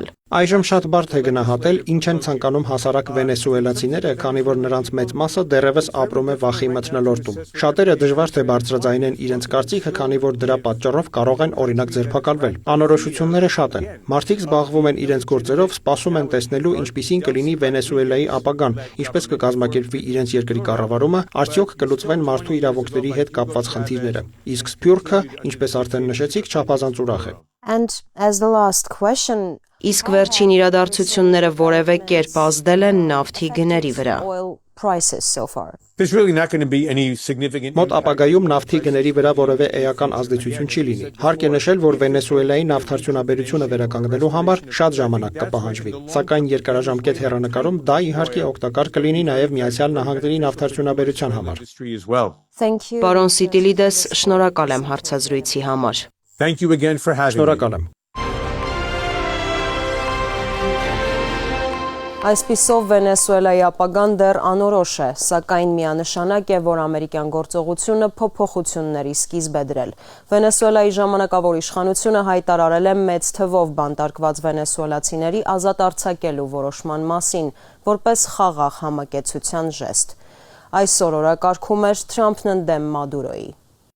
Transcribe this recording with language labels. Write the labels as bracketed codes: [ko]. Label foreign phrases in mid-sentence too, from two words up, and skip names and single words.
[hy] Այժմ շատ բարդ է գնահատել, ինչ են ցանկանում հասարակ վենեսուելացիները, քանի որ նրանց մեծ մասը դեռևս ապրում է վախի մթնոլորտում։ Շատերը դժվար թե բարձրաձայնեն իրենց կարծիքը, քանի որ դրա պատճառով կարող են օրինակ ձերբակալվել։ Անորոշությունները շատ են։ Մարդիկ զբաղվում են իրենց գործերով, սպասում են տեսնելու, ինչպիսին կլինի Վենեսուելայի ապագան, ինչպես կկազմակերպվի իրենց երկրի կառավարումը, արդյոք կլուծվեն մարդու իրավունքների հետ կապված խնդիրները։ Իսկ Սփյուռքը, ինչպես արդեն նշեցիք, չափազանց ուրախ է։ [en] And as the last question, [hy] Իսկ վերջին իրադարձությունները որևէ կերպ ազդել են նավթի գների վրա։ [en] oil prices so far. There's really not going to be any significant [hy] Մոտ ապագայում նավթի գների վրա որևէ էական ազդեցություն չի լինի։ Հարկ է նշել, որ Վենեսուելայի նավթարդյունաբերությունը վերականգնելու համար շատ ժամանակ կպահանջվի։ Սակայն երկարաժամկետ հեռանկարում դա իհարկե օգտակար կլինի նաև Միացյալ Նահանգների նավթարդյունաբերության համար։ [en] industry as well. Thank you. [hy] Պարոն Սիտիլիդես, շնորհակալ եմ հարցազրույցի համար։ [en] Thank you again for having me. [hy] Շնորհակալ եմ։ Այսպիսով Վենեսուելայի ապագան դեռ անորոշ է, սակայն միանշանակ է, որ ամերիկյան գործողությունը փոփոխությունների սկիզբ է դրել։ Վենեսուելայի ժամանակավոր իշխանությունը հայտարարել է մեծ թվով բանտարկված վենեսուելացիների ազատ արձակելու որոշման մասին, որպես խաղաղ համակեցության ժեստ։ Այսօր օրակարգում էր Թրամփն ընդդեմ Մադուրոյի։